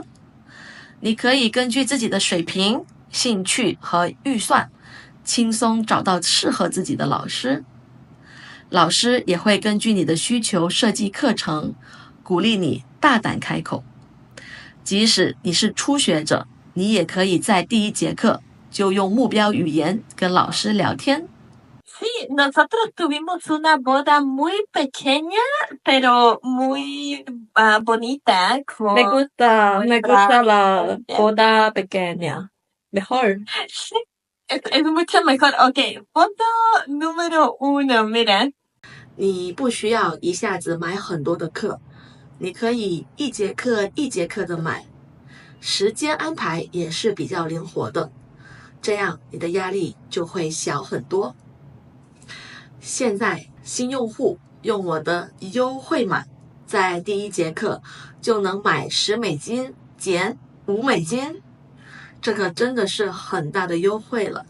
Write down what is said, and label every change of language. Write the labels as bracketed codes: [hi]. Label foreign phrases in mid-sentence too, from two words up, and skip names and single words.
[zh] 你可以根据自己的水平、兴趣和预算，轻松找到适合自己的老师。老师也会根据你的需求设计课程，鼓励你大胆开口。即使你是初学者，你也可以在第1节课就用目标语言跟老师聊天。 [es] Sí, nosotros tuvimos una boda muy pequeña, pero muy bonita. Me gusta la boda pequeña. Mejor. Sí, es mucho mejor. Ok, foto número 1, mira. [zh] 你不需要一下子买很多的课，你可以一节课一节课的买，时间安排也是比较灵活的，这样你的压力就会小很多。现在新用户用我的优惠码，在第一节课就能买$10减$5，这个真的是很大的优惠了。